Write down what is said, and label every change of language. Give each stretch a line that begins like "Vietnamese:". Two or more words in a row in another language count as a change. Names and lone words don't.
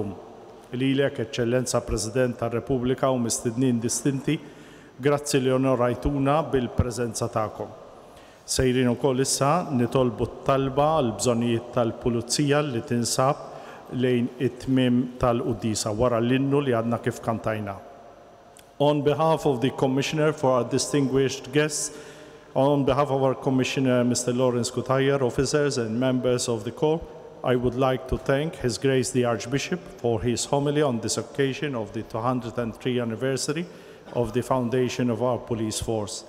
Maltese: Lilek, Eċċellenza President tar-Repubblika u mistednin distinti, Grazzi li onorajtuna bil-preżenza tagħkom. Sejrin ukoll issa nitolbu t-talba għal bżonnijiet tal-pulizija li tinsab lejn it-tmiem tal-quddisa wara l-innu li għadna kif kantajna.
English: On behalf of the Commissioner for our distinguished guests, on behalf of our Commissioner, Mr. Lawrence Kutayer, officers and members of the Corps, I would like to thank His Grace the Archbishop for his homily on this occasion of the 203rd anniversary of the foundation of our police force.